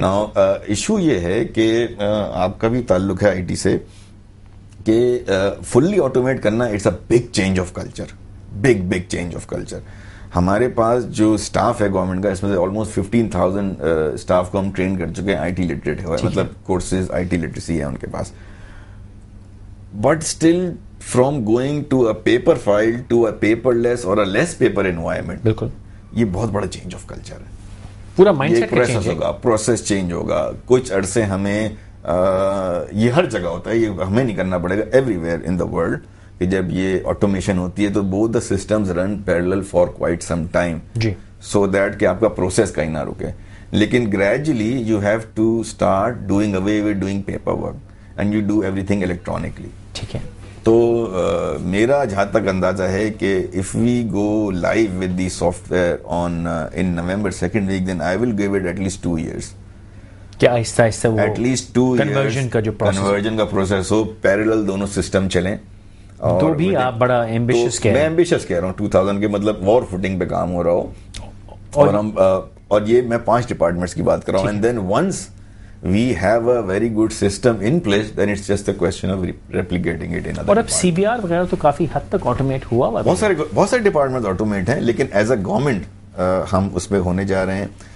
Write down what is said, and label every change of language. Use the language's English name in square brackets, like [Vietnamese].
[English] now issue [Urdu] یہ ہے کہ آپ کا بھی تعلق ہے [English] IT سے کہ fully automate کرنا it's a big change of culture, big change of culture. [Urdu] ہمارے پاس جو اسٹاف ہے گورنمنٹ کا, اس میں سے آلموسٹ 15,000 اسٹاف کو ہم ٹرین کر چکے ہیں, آئی ٹی لٹریٹ ہے, مطلب کورسز آئی ٹی لٹریسی ہے ان کے پاس. [English] But still, from going to a paper file to a paperless or a less paper environment, [Urdu] بالکل یہ بہت بڑا چینج آف کلچر ہے. پورا مائنڈ سیٹ پروسیس ہوگا, پروسیس چینج ہوگا. کچھ عرصے ہمیں یہ ہر جگہ ہوتا ہے, یہ ہمیں نہیں کرنا پڑے گا, [English] everywhere in the world, [Urdu] کہ جب یہ آٹومیشن ہوتی ہے تو [English] both the systems run parallel for quite some time, so that [Urdu] کہ آپ کا پروسیس کہیں نہ رکے. لیکن [English] gradually you have to start doing away with doing paperwork and you do everything electronically. [Urdu] ٹھیک ہے. تو میرا جہاں تک اندازہ ہے کہ [English] if we go live with the software on in November 2nd week, then I will give it at least 2 years. [Urdu] کیا آہستہ آہستہ وہ [English] at least 2 years [Urdu] کنورژن کا جو کنورژن کا پروسیس ہو, پیرلل دونوں سسٹم چلیں. تو بھی آپ بڑا ایمبیشس کہہ رہے ہیں. میں ایمبیشس کہہ رہا ہوں 2000 کے مطلب وار فوٹنگ پہ کام ہو رہا ہو, اور ہم اور یہ میں 5 ڈپارٹمنٹس کی بات کر رہا ہوں. [English] And then once we have a very good system in place, then it's just a question of replicating it in other. [Urdu] اور اب CBR وغیرہ تو کافی حد تک آٹومیٹ ہوا ہوا ہے. بہت سارے ڈپارٹمنٹ آٹومیٹ ہیں, لیکن [English] as a government [Urdu] ہم اس پہ ہونے جا رہے ہیں.